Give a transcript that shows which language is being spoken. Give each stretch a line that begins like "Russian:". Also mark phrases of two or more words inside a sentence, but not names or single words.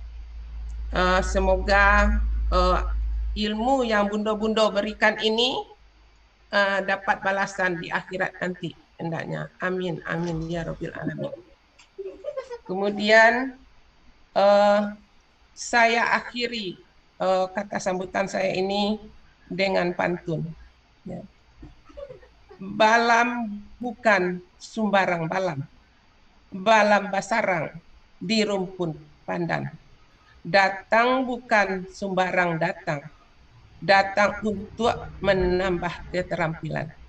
Indonesian: Semoga ilmu yang bundo-bundo berikan ini dapat balasan di akhirat nanti hendaknya.
Arabic: آمين آمين يا رب العالمين.
Indonesian: Kemudian saya akhiri kata sambutan saya ini dengan pantun. Ya.
Minangkabau: Balam bukan sumbarang balam, balam basarang di rumpun pandan.
Indonesian: Datang bukan sembarang datang, datang untuk menambah keterampilan.